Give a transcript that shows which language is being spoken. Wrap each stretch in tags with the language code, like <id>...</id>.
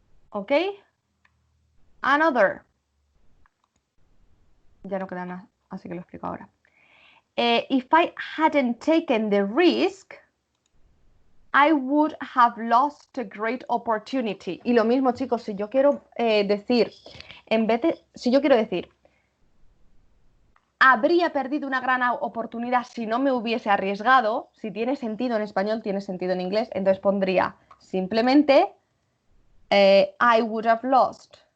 <en>¿Ok? Another.</en> <es>Ya no queda nada, así que lo explico ahora.</es> <en>If I hadn't taken the risk, I would have lost a great opportunity.</en> <es>Y lo mismo, chicos, si yo quiero decir, si yo quiero decir, habría perdido una gran oportunidad si no me hubiese arriesgado, si tiene sentido en español, tiene sentido en inglés, entonces pondría simplemente</es> <en>I would have lost.</en>